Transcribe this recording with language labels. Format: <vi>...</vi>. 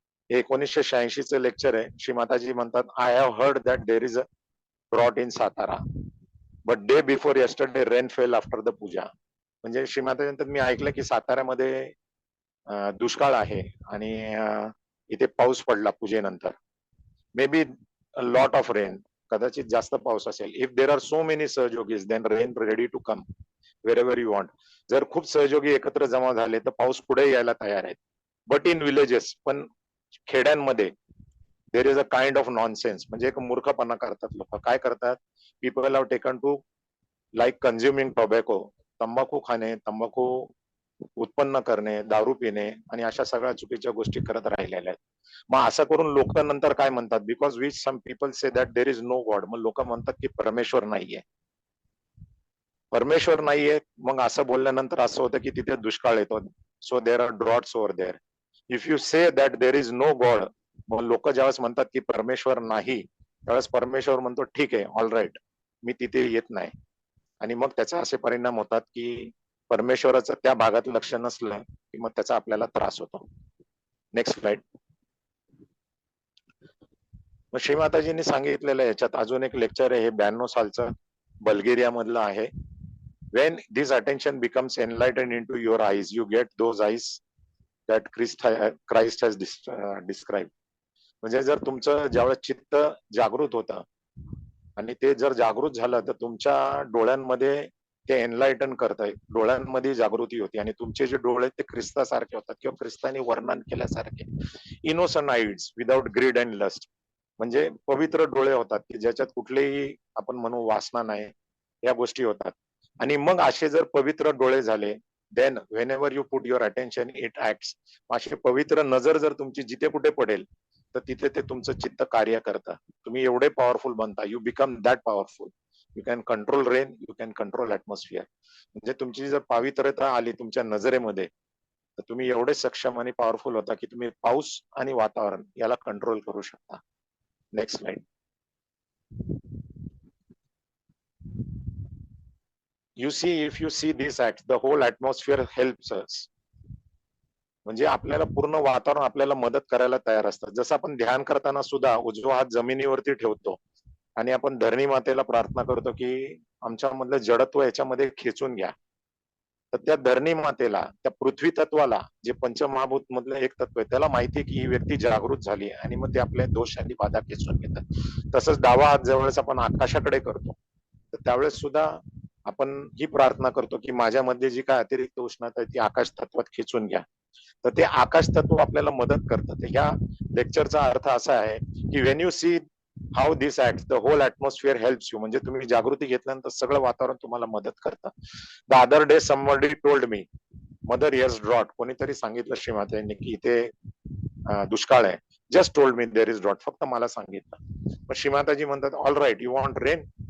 <mr>1986चं lecture आहे. श्रीमाताजी म्हणतात,</mr> <en>I have heard that there is a drought in Satara but day before yesterday rain fail after the Pooja.</en> <mr>म्हणजे श्रीमाताजी म्हणतात मी ऐकलं की साताऱ्यामध्ये दुष्काळ आहे आणि इथे पाऊस पडला पूजेनंतर.</mr> <en>maybe lot of rain,</en> <mr>कदाचित जास्त पाऊस असेल.</mr> <en>If there are so many सहयोगीज then rain ready to come wherever you want.</en> <mr>जर खूप सहयोगी एकत्र जमा झाले तर पाऊस पुढे यायला तयार आहेत.</mr> <en>but in villages,</en> <mr>पण खेड्यांमध्ये</mr> <en>there is a kind of nonsense,</en> <mr>म्हणजे एक मूर्खपणा करतात लोक. काय करतात?</mr> <en>people have taken to like consuming tobacco,</en> <mr>तंबाखू खाणे, तंबाखू उत्पन्न करणे, दारू पिणे आणि अशा सगळ्या चुकीच्या गोष्टी करत राहिलेल्या आहेत. मग असं करून लोक नंतर काय म्हणतात,</mr> <en>Because which some people say that there is no God.</en> <mr>मग लोक म्हणतात की परमेश्वर नाहीये, परमेश्वर नाहीये. मग असं बोलल्यानंतर असं होतं की तिथे दुष्काळ येतो.</mr> <en>So there are droughts over there. If you say that there is no God,</en> <mr>मग लोक ज्यावेळेस म्हणतात की परमेश्वर नाही, त्यावेळेस परमेश्वर म्हणतो ठीक आहे, ऑल राईट, मी तिथे येत नाही. आणि मग त्याचे असे परिणाम होतात की परमेश्वराचं त्या भागात लक्ष नसलं की मग त्याचा आपल्याला त्रास होतो. Next slide. मग श्रीमाताजींनी सांगितलेलं याच्यात अजून एक लेक्चर आहे, हे 92 सालचं बल्गेरिया मधलं आहे.</mr> <en>When this attention becomes enlightened into your eyes, you get those eyes that Christ has described.</en> <mr>म्हणजे जर तुमचं ज्यावेळेस चित्त जागृत होतं आणि ते जर जागृत झालं तर तुमच्या डोळ्यांमध्ये ते एनलायटन करतंय, डोळ्यांमध्ये जागृती होती आणि तुमचे जे डोळे ते ख्रिस्तासारखे होतात किंवा ख्रिस्ताने वर्णन केल्यासारखे.</mr> <en>innocent eyes without greed and lust,</en> <mr>म्हणजे पवित्र डोळे होतात की ज्याच्यात कुठलेही आपण म्हणू वासना नाही, या गोष्टी होतात. आणि मग असे जर पवित्र डोळे झाले,</mr> <en>Then whenever you put your attention it acts.</en> <mr>अशी पवित्र नजर जर तुमची जिथे कुठे पडेल तर तिथे ते तुमचं चित्त कार्य करतं. तुम्ही एवढे पॉवरफुल बनता,</mr> <en>You become that powerful. You can control rain, you can control atmosphere.</en> <mr>म्हणजे तुमची जर पवित्रता आली तुमच्या नजरेमध्ये तर तुम्ही एवढे सक्षम आणि पॉवरफुल होता की तुम्ही पाऊस आणि वातावरण याला कंट्रोल करू शकता.</mr> <en>Next slide. You see, if you see these acts, the whole atmosphere helps us.</en> <mr>म्हणजे आपल्याला पूर्ण वातावरण आपल्याला मदत करायला तयार असतं. जसं आपण ध्यान करताना सुद्धा उजवा हात जमिनीवरती ठेवतो आणि आपण धरणी मातेला प्रार्थना करतो की आमच्या मधलं जडत्व याच्यामध्ये खेचून घ्या. तर त्या धरणी मातेला, त्या पृथ्वी तत्वाला, जे पंचमहाभूत मधलं एक तत्व आहे, त्याला माहिती आहे की ही व्यक्ती जागृत झाली आणि मग ते आपल्या दोष आणि बाधा खेचून घेतात. तसंच डावा हात ज्यावेळेस आपण आकाशाकडे करतो तर त्यावेळेस सुद्धा आपण ही प्रार्थना करतो की माझ्यामध्ये जी काय अतिरिक्त उष्णता आहे ती आकाश तत्वात खेचून घ्या. तर ते आकाश तत्व आपल्याला मदत करतं. ह्या लेक्चरचा अर्थ असा आहे की</mr> <en>When you see how this act the whole atmosphere helps you.</en> <mr>म्हणजे तुम्ही जागृती घेतल्यानंतर सगळं वातावरण तुम्हाला मदत करतं.</mr> <en>The other day somebody told me mother here's drought.</en> <mr>कोणीतरी सांगितलं श्रीमाताजींनी की इथे दुष्काळ आहे.</mr> <en>Just told me there is drought.</en> <mr>फक्त मला सांगितलं. पण श्रीमाताजी म्हणतात</mr> <en>All right you want rain.</en>